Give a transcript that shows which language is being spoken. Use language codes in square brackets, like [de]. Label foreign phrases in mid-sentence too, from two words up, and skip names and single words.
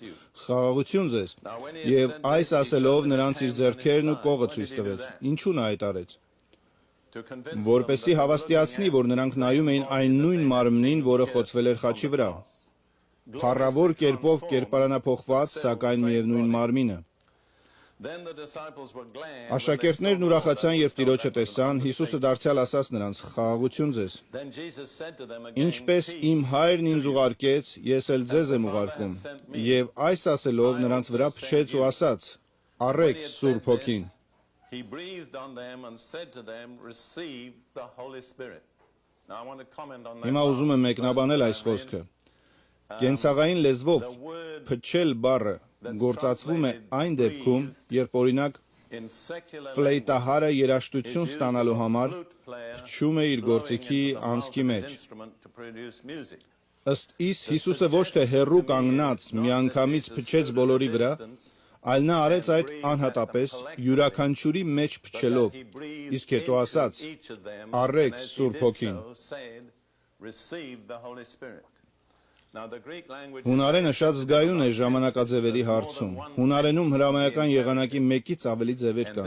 [hy] «Խաղաղություն ձեզ»։ Եվ այս ասելով նրանց իր ձեռքերն ու կողը ցույց տվեց։ Ինչու նա այդ արեց։ Որպեսզի հավաստիացնի, որ նրանք նայում էին այն նույն մարմնին, որը խոցվել էր խաչի վրա։ փառավոր կերպով կերպարանափոխված, սակայն միևնույն մարմինը։ [en] Then the disciples were glad when they [hy] Աշակերտներն [en] saw the [hy] ուրախացան, [en] Lord [hy] երբ [en] was [hy] Տիրոջը [en] come back [hy] տեսան, [en] from the [hy] Հիսուսը [en] sea. [hy] դարձյալ ասաց նրանց. «Խաղաղություն ձեզ»։ [en] Then Jesus said to them again, [hy] Ինչպես իմ [en] "Peace [hy] հայրն ինձ [en] to you." [hy] ուղարկեց, ես էլ ձեզ եմ ուղարկում։ Եվ այս ասելով նրանց վրա փչեց ու ասաց. [en] When [hy] «Առեք [en] he had [hy] Սուրբ [en] said [hy] Հոգին»։ [en] this, he breathed on them and said to them, "Receive the Holy Spirit." Now I want to comment on that. [hy] Հիմա ուզում եմ [en] last [hy] մեկնաբանել [en] verse [hy] այս [en] that I read. [hy] խոսքը։ Կենցաղային լեզվով [en] The word [hy] փչել բառը գործածվում է այն դեպքում, երբ օրինակ [en] in secular [hy] ֆլեյտահարը [en] language [hy] երաշտություն [en] is used [hy] ստանալու [en] as a [hy] համար [en] flute player [hy] փչում է իր [en] blowing [hy] գործիքի [en] into the mouth [hy] անցքի [en] of his [hy] մեջ։ [en] instrument to produce music. [hy] Ըստ իս Հիսուսը ոչ թե հեռու կանգնած միանգամից փչեց բոլորի վրա, այլ նա արեց այդ անհատապես յուրաքանչյուրի մեջ փչելով, իսկ հետո ասաց. «Առեք Սուրբ Հոգին»։ Հունարենը շատ զգայուն է ժամանակաձևերի հարցում։ Հունարենում հրամայական եղանակի մեկից ավելի ձևեր կան։